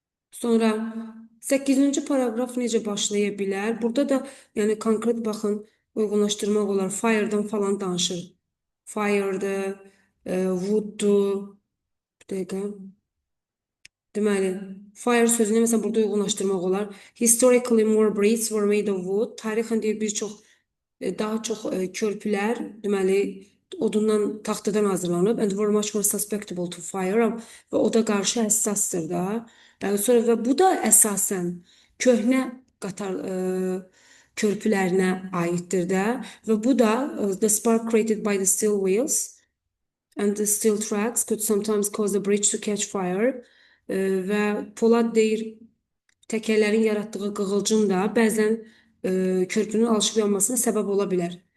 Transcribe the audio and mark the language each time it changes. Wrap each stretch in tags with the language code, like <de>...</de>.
<az>Sonra 8-ci paragraf necə başlaya bilər? Burada da yəni konkret baxın, uyğunlaşdırmaq olar. Fire'dan falan danışır. Fire'dır, wood'dur. Bir dəqiqə. Deməli, fire sözünü məsələn burada uyğunlaşdırmaq olar.</az> <en>Historically more bridges were made of wood.</en> <az>Tarixən deyir bir çox daha çox körpülər deməli odundan, taxtadan hazırlanıb</az> <en>and were much more susceptible to fire</en> <az>və oda qarşı həssasdır da. Sonra və bu da əsasən köhnə qatar körpülərinə aiddir də və bu da</az> <en>the spark created by the steel wheels and the steel tracks could sometimes cause the bridge to catch fire</en> <az>və polad deyir təkərlərin yaratdığı qığılcım da bəzən körpünün alışıb yanmasına səbəb ola bilər.</az>